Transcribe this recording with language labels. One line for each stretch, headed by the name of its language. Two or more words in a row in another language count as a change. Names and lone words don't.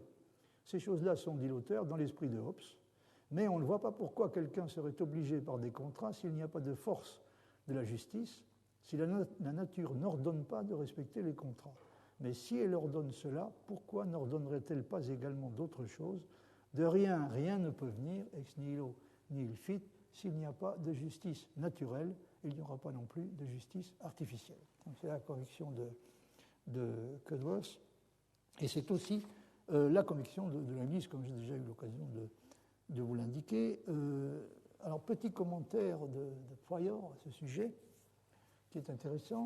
French: Ces choses-là sont, dit l'auteur, dans l'esprit de Hobbes, mais on ne voit pas pourquoi quelqu'un serait obligé par des contrats s'il n'y a pas de force de la justice, si la nature n'ordonne pas de respecter les contrats. Mais si elle ordonne cela, pourquoi n'ordonnerait-elle pas également d'autres choses? De rien, rien ne peut venir,
Latin: ex nihilo nihil fit,
French: s'il n'y a pas de justice naturelle, il n'y aura pas non plus de justice artificielle. Donc c'est la conviction de Cudworth, et c'est aussi la conviction de Leibniz, comme j'ai déjà eu l'occasion de vous l'indiquer. Alors, petit commentaire de Prior à ce sujet, qui est intéressant.